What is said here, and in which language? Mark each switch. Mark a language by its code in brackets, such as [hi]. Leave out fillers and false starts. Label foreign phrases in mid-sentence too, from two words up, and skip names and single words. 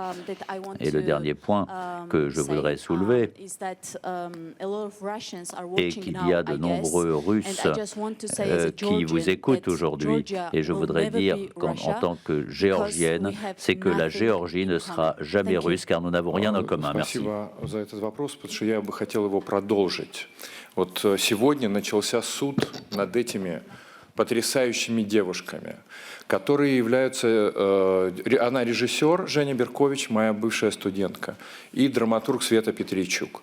[fr] Et le dernier point que je voudrais soulever est qu'il y a de nombreux Russes qui vous écoutent aujourd'hui et je voudrais dire en tant que Géorgienne, c'est que la Géorgie ne sera jamais russe car nous n'avons rien en commun. Merci. [ru] Вот сегодня начался суд над этими потрясающими девушками, которые являются... Она режиссер Женя Беркович, моя бывшая студентка, и драматург Света Петричук.